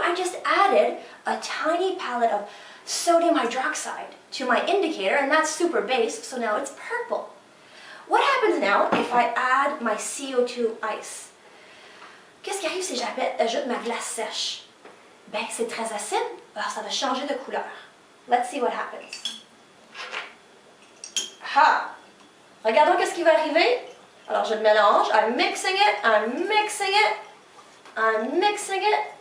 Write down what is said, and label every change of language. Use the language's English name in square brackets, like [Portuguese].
[English] I just added a tiny palette of sodium hydroxide to my indicator, and that's super base, so now it's purple. What happens now if I add my CO2 ice? [French] Qu'est-ce qui arrive si j'ajoute ma glace sèche? Ben, c'est très acide, alors ça va changer de couleur. [English] Let's see what happens. [French] Regardons qu'est-ce qui va arriver. Alors, je le mélange. [English] I'm mixing it, I'm mixing it, I'm mixing it.